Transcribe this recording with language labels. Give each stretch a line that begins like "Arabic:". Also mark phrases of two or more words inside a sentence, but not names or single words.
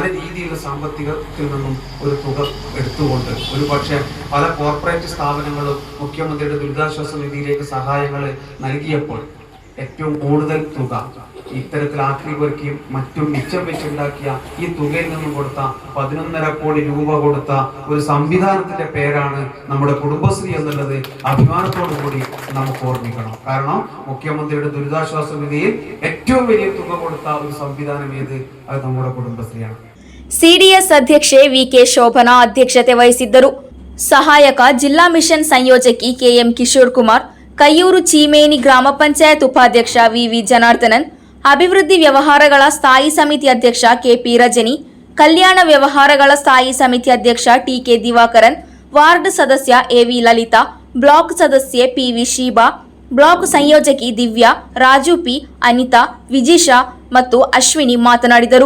Malayalam: രീതിയിലുള്ള സാമ്പത്തികത്തിൽ നിന്നും ഒരു തുക എടുത്തുകൊണ്ട് ഒരു പക്ഷേ പല കോർപ്പറേറ്റ് സ്ഥാപനങ്ങളും മുഖ്യമന്ത്രിയുടെ ദുരിതാശ്വാസ നിധിയിലേക്ക് സഹായങ്ങൾ നൽകിയപ്പോൾ ഏറ്റവും കൂടുതൽ തുക ഇത്തരത്തിൽ ആക്രി പെറുക്കിയും മറ്റും മിച്ചം വെച്ചുണ്ടാക്കിയ ഈ തുകയിൽ നിന്നും കൊടുത്ത 11.5 കോടി രൂപ കൊടുത്ത ഒരു സംവിധാനത്തിന്റെ പേരാണ് നമ്മുടെ കുടുംബശ്രീ എന്നുള്ളത് അഭിമാനത്തോടു കൂടി നമുക്ക് ഓർമ്മിക്കണം. കാരണം മുഖ്യമന്ത്രിയുടെ ദുരിതാശ്വാസ നിധിയിൽ ഏറ്റവും വലിയ തുക കൊടുത്ത ഒരു സംവിധാനം ഏത്? അത് നമ്മുടെ കുടുംബശ്രീയാണ്.
Kannada: ಸಿಡಿಎಸ್ ಅಧ್ಯಕ್ಷೆ ವಿಕೆ ಶೋಭನಾ ಅಧ್ಯಕ್ಷತೆ ವಹಿಸಿದ್ದರು. ಸಹಾಯಕ ಜಿಲ್ಲಾ ಮಿಷನ್ ಸಂಯೋಜಕಿ ಕೆಎಂ ಕಿಶೋರ್ ಕುಮಾರ್, ಕಯ್ಯೂರು ಚೀಮೇನಿ ಗ್ರಾಮ ಪಂಚಾಯತ್ ಉಪಾಧ್ಯಕ್ಷ ವಿವಿ ಜನಾರ್ದನನ್, ಅಭಿವೃದ್ಧಿ ವ್ಯವಹಾರಗಳ ಸ್ಥಾಯಿ ಸಮಿತಿ ಅಧ್ಯಕ್ಷ ಕೆಪಿ ರಜನಿ, ಕಲ್ಯಾಣ ವ್ಯವಹಾರಗಳ ಸ್ಥಾಯಿ ಸಮಿತಿ ಅಧ್ಯಕ್ಷ ಟಿಕೆ ದಿವಾಕರನ್, ವಾರ್ಡ್ ಸದಸ್ಯ ಎವಿ ಲಲಿತಾ, ಬ್ಲಾಕ್ ಸದಸ್ಯೆ ಪಿವಿ ಶೀಬಾ, ಬ್ಲಾಕ್ ಸಂಯೋಜಕಿ ದಿವ್ಯಾ, ರಾಜು ಪಿ, ಅನಿತಾ, ವಿಜಿಶಾ ಮತ್ತು ಅಶ್ವಿನಿ ಮಾತನಾಡಿದರು.